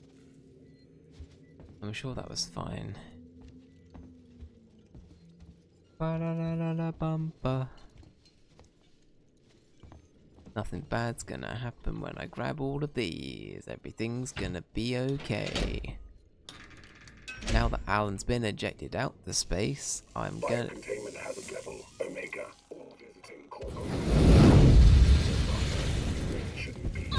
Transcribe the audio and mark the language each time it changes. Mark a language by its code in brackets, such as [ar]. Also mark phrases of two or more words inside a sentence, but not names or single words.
[en] I'm sure that was fine. Ba-da-da-da-da-bumper. Nothing bad's gonna happen when I grab all of these. Everything's gonna be okay. Now that Alan's been ejected out to space, I'm gonna... Containment hazard level Omega. All visiting corporate shouldn't be.